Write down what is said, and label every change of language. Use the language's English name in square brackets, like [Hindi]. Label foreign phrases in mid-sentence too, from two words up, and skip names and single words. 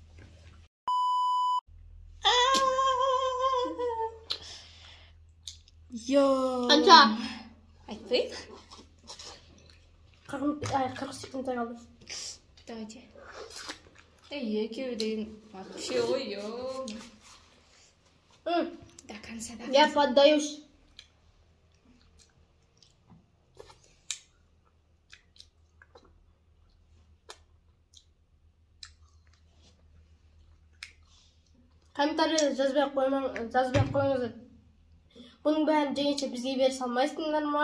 [Kazakh] Қанша? Айтпайын? 40 секунд қалды. [Russian] Давайте. Екеуден вообще ой. До конца. Я поддаюсь. [Kazakh] Комментарийді жазбай қойыңыздар. Бұның бәрін жеңеше бізге бере салмайсыңдар ма?